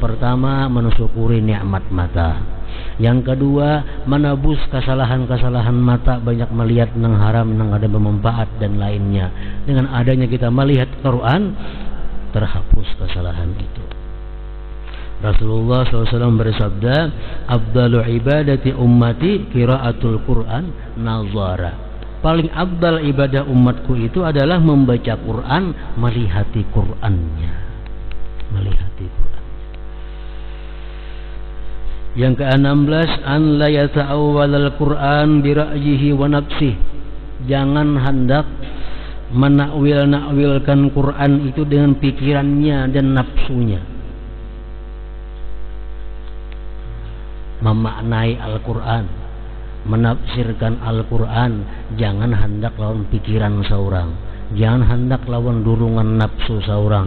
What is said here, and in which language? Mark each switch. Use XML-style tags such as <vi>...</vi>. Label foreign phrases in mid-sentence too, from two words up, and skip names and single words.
<id>Pertama, mensyukuri nikmat mata. Yang kedua, menebus kesalahan-kesalahan mata, banyak melihat nang haram, nang ada bermanfaat dan lainnya. Dengan adanya kita melihat Quran, terhapus kesalahan itu. Rasulullah SAW bersabda,</id> <ar>"أفضل عبادة أمتي قراءة القرآن نظرا."</ar> <id>Paling abdal ibadah umatku itu adalah membaca Quran, melihati Qurannya, melihati Quran. Yang ke-16,</id> <ar>أن لا يتأول القرآن برأيه ونفسه.</ar> <id>Jangan hendak menakwil-nakwilkan Quran itu dengan pikirannya dan nafsunya. Memaknai Al-Quran, menafsirkan Al-Quran, jangan hendak lawan pikiran seorang, jangan hendak lawan dorongan nafsu seorang.</id>